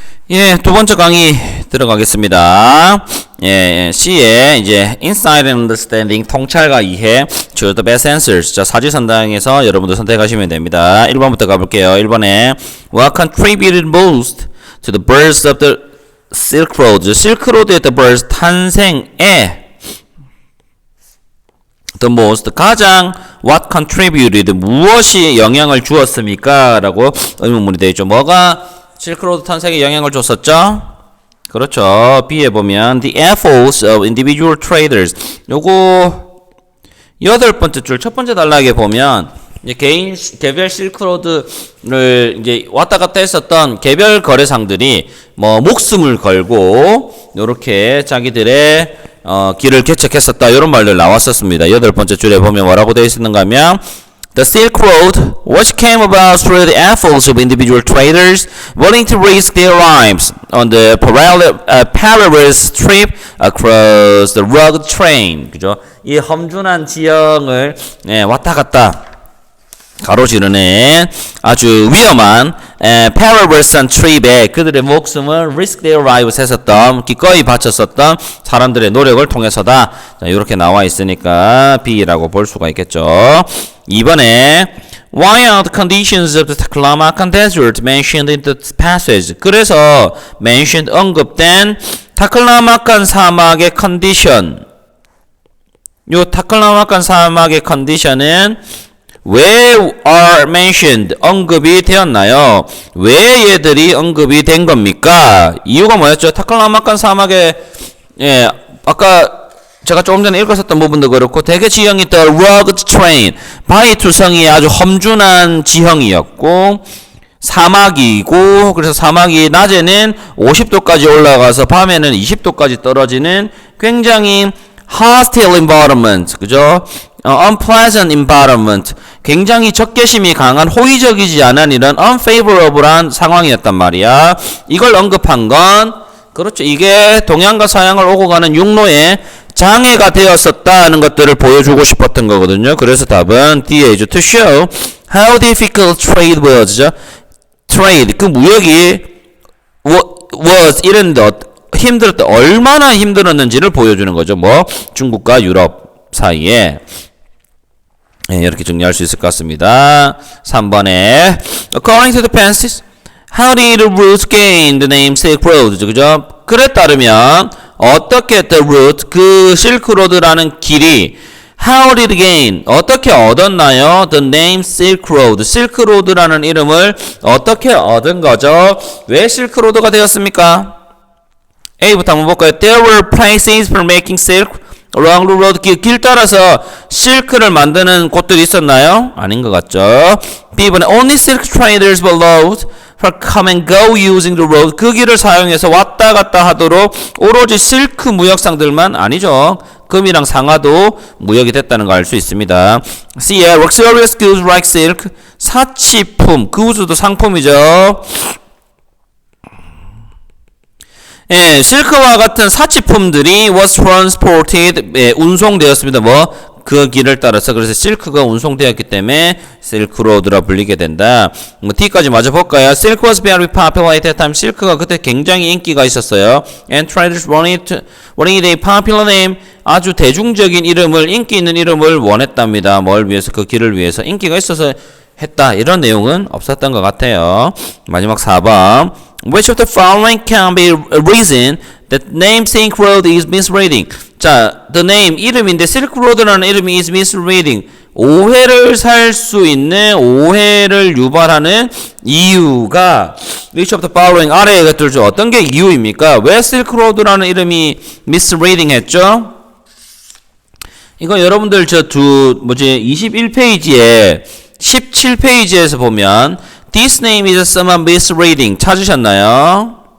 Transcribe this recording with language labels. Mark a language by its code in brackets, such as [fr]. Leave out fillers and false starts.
[ko] 예, 두 번째 강의 들어가겠습니다. [en] 예, [ko] C에 이제 [en] Insight and Understanding [ko] 통찰과 이해, [en] Choose the best answers. [ko] 자, 사지선다형에서 여러분들 선택하시면 됩니다. 1번부터 가볼게요. 1번에 [en] What contributed most to the birth of the Silk Road? [ko] 실크로드의 [en] the birth [ko] 탄생에 [en] the most [ko] 가장 [en] what contributed [ko] 무엇이 영향을 주었습니까? 라고 의문문이 되어 있죠. 뭐가 실크로드 탄생에 영향을 줬었죠? 그렇죠. B에 보면 [en] the efforts of individual traders. [ko] 요거 여덟 번째 줄 첫 번째 단락에 보면 이제 개별 실크로드를 이제 왔다 갔다 했었던 개별 거래상들이 뭐 목숨을 걸고 요렇게 자기들의 길을 개척했었다 이런 말들 나왔었습니다. 여덟 번째 줄에 보면 뭐라고 되어 있는가 하면 [en] The Silk Road, which came about through the efforts of individual traders willing to risk their lives on the perilous trip across the rugged terrain. [ko] 그죠? 이 험준한 지형을 왔다 갔다 가로지르는 아주 위험한 [en] perilous trip [ko] 에 그들의 목숨을 [en] risk their lives [ko] 했었던 기꺼이 바쳤었던 사람들의 노력을 통해서다. 자, 이렇게 나와 있으니까 B라고 볼 수가 있겠죠. 2번에 [en] Why are the conditions of the Taklamakan Desert mentioned in the passage? [ko] 그래서 [en] mentioned [ko] 언급된 타클라마칸 사막의 컨디션 요 타클라마칸 사막의 컨디션은 왜 [en] are mentioned [ko] 언급이 되었나요? 왜 얘들이 언급이 된 겁니까? 이유가 뭐였죠? 타클라마칸 사막에 아까 제가 조금 전에 읽었었던 부분도 그렇고 대개 지형이 [en] the rugged terrain [ko] 바위 투성이 아주 험준한 지형이었고 사막이고 그래서 사막이 낮에는 50도까지 올라가서 밤에는 20도까지 떨어지는 굉장히 [en] hostile environment [ko] 그죠? [en] unpleasant environment [ko] 굉장히 적개심이 강한 호의적이지 않은 이런 unfavorable한 상황이었단 말이야. 이걸 언급한 건 그렇죠. 이게 동양과 서양을 오고 가는 육로에 장애가 되었었다는 것들을 보여주고 싶었던 거거든요. 그래서 답은 D이죠. [en] To show how difficult trade was. [ko] trade 그 무역이 was 이랬는데 힘들었다. 얼마나 힘들었는지를 보여주는 거죠. 뭐 중국과 유럽 사이에 이렇게 정리할 수 있을 것 같습니다. 3번에 [en] According to the passage, how did the route gain the name Silk Road? [ko] 그죠? 그에 따르면 어떻게 [en] the route [ko] 그 실크로드라는 길이 [en] how did gain [ko] 어떻게 얻었나요? [en] The name Silk Road [ko] 실크로드라는 이름을 어떻게 얻은 거죠? 왜 실크로드가 되었습니까? A부터 한번 볼까요? [en] There were places for making silk along the road [ko] 길 따라서 실크를 만드는 곳들이 있었나요? 아닌 것 같죠. B번에 [en] only silk traders were allowed for come and go using the road [ko] 그 길을 사용해서 왔다 갔다 하도록 오로지 실크 무역상들만 아니죠. 금이랑 상아도 무역이 됐다는 걸 알 수 있습니다. C에 [en] luxurious goods like silk [ko] 사치품 그우수도 상품이죠. 예, 실크와 같은 사치품들이 [en] was transported [ko] 운송되었습니다. 뭐 그 길을 따라서 그래서 실크가 운송되었기 때문에 실크로드라 불리게 된다. 뭐 D까지 마저 볼까요? [en] Silk was very popular at that time. [ko] 실크가 그때 굉장히 인기가 있었어요. [en] And traders wanted a popular name. [ko] 아주 대중적인 이름을 인기 있는 이름을 원했답니다. 뭘 위해서 그 길을 위해서 인기가 있어서 했다. 이런 내용은 없었던 것 같아요. 마지막 4번. [en] Which of the following can be a reason that name Silk Road is misreading? [ko] 자, [en] the name [ko] 이름인데 Silk Road라는 이름이 [en] is misreading. [ko] 오해를 살 수 있는 오해를 유발하는 이유가 [en] which of the following [ko] 아래의 것들 중 어떤 게 이유입니까? 왜 Silk Road라는 이름이 misreading 했죠? 이거 여러분들 저 21페이지에 17페이지에서 보면 [en] This name is somewhat misreading [ko] 찾으셨나요?